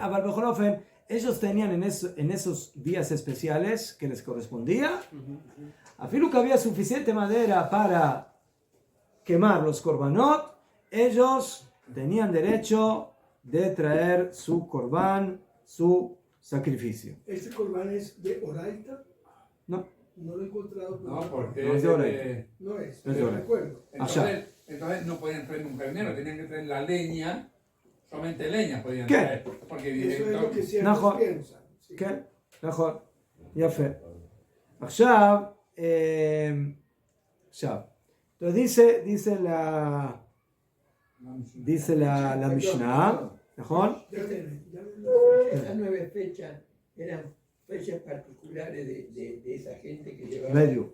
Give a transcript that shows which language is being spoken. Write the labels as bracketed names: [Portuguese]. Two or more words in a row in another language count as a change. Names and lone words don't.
[Spanish] Ellos tenían en esos días especiales que les correspondía, afirmo que había suficiente madera para quemar los korbanot ellos tenían derecho de traer su corbán, su sacrificio. ¿Este corbán es de Oraita? No. No lo he encontrado. No, porque No es de Oraita. No es, No es de no Oraita. recuerdo. Entonces no podían traer un carnero, tenían que traer la leña, solamente leña podían ¿Qué? traer. Porque Eso es lo que ciertos נכון. piensan. Sí. [Hebrew] כן, נכון, יפה. עכשיו, [Spanish] entonces dice la Mishnah, נכון? Estas 9 fechas eran fechas particulares de esa gente que llevaba. Bediu.